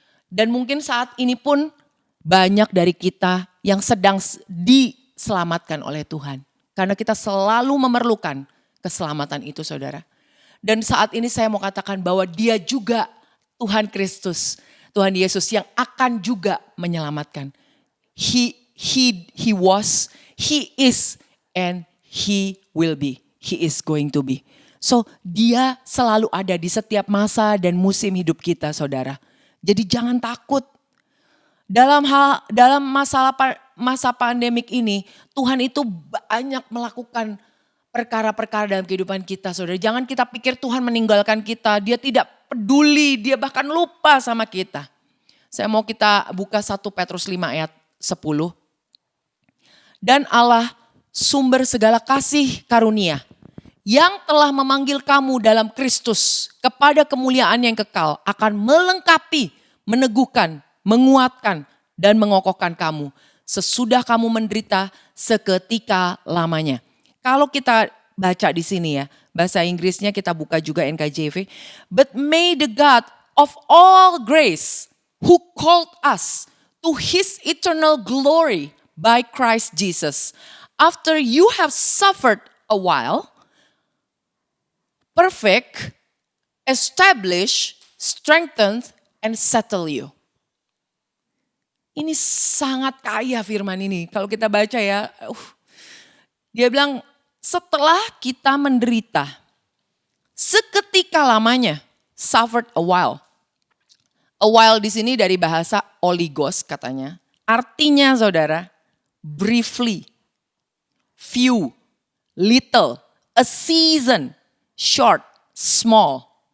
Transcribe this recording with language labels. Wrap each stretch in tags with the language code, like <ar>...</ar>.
<id>Dan mungkin saat ini pun banyak dari kita yang sedang diselamatkan oleh Tuhan. Karena kita selalu memerlukan keselamatan itu saudara. Dan saat ini saya mau katakan bahwa Dia juga Tuhan Kristus, Tuhan Yesus yang akan juga menyelamatkan.</id> <en>He was, He is, and He will be. He is going to be. So</en> <id>Dia selalu ada di setiap masa dan musim hidup kita saudara. Jadi jangan takut. Dalam masalah masa pandemik ini, Tuhan itu banyak melakukan perkara-perkara dalam kehidupan kita, saudara. Jangan kita pikir Tuhan meninggalkan kita, dia tidak peduli, dia bahkan lupa sama kita. Saya mau kita buka 1 Petrus 5 ayat 10. Dan Allah sumber segala kasih karunia yang telah memanggil kamu dalam Kristus kepada kemuliaan yang kekal akan melengkapi, meneguhkan, menguatkan, dan mengokohkan kamu sesudah kamu menderita seketika lamanya. Kalau kita baca di sini ya, bahasa Inggrisnya kita buka juga NKJV.</id> <en>But may the God of all grace who called us to his eternal glory by Christ Jesus, after you have suffered a while, perfect, establish, strengthen, and settle you.</en> <id>Ini sangat kaya firman ini. Kalau kita baca ya, dia bilang setelah kita menderita, seketika lamanya,</id> <en>suffered a while. A while</en> <id>di sini dari bahasa oligos katanya. Artinya saudara,</id> <en>briefly, few, little, a season, short, small.</en>